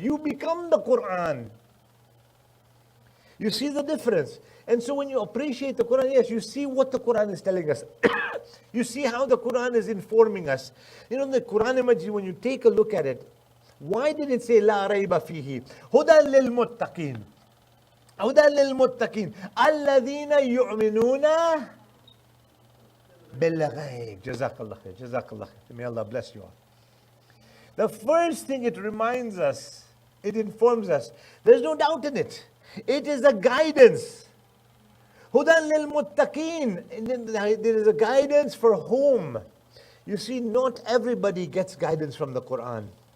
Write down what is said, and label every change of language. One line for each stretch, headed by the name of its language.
English: You become the Quran. You see the difference. And so when you appreciate the Quran, yes, you see what the Quran is telling us. You see how the Quran is informing us. You know, the Quran Majid, when you take a look at it, Why did it say
Arabic: لا ريب فيه? هدى للمتقين. هدى للمتقين الذين يؤمنون بالغيب.
English: Jazakallah khair. Jazakallah khair. May Allah bless you all. The first thing it reminds us, it informs us, there's no doubt in it. It is a guidance.
Arabic: Hudan lil muttaqeen.
English: There is a guidance for whom? You see, not everybody gets guidance from the Quran.